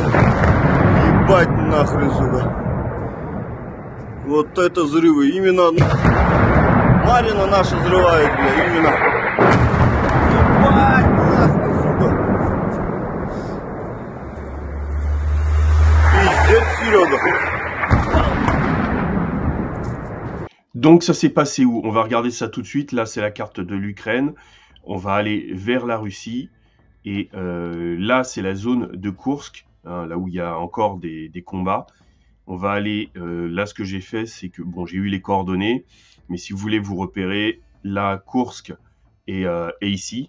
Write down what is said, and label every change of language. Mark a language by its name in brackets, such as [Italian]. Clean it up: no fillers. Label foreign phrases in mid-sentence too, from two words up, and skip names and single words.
[Russian] Ебать нахрен, сука. Вот это взрывы. Именно Марина наша взрывает, бля, именно. Ебать нахрен, сука. Пиздец, Серега. [French] Donc ça s'est passé où? On va regarder ça tout de suite. Là, c'est la carte de l'Ukraine. On va aller vers la Russie. Et là, c'est la zone de Koursk, hein, là où il y a encore des combats. On va aller, là, ce que j'ai fait, c'est que, bon, j'ai eu les coordonnées, mais si vous voulez vous repérer, là, Koursk est ici.